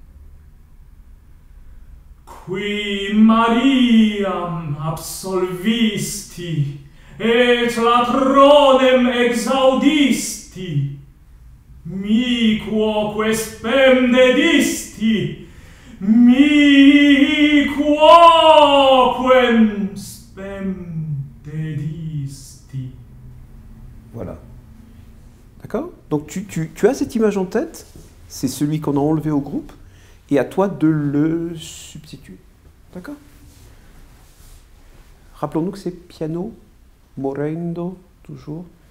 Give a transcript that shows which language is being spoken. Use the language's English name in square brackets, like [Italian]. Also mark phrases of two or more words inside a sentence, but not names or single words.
[Latin] qui Mariam absolvisti et latronem exaudisti, mi quoque spem dedisti, mi quoquem spem dedisti. [French] Voilà. D'accord? Donc tu as cette image en tête, c'est celui qu'on a enlevé au groupe, et à toi de le substituer. D'accord? Rappelons-nous que c'est piano, morendo, toujours.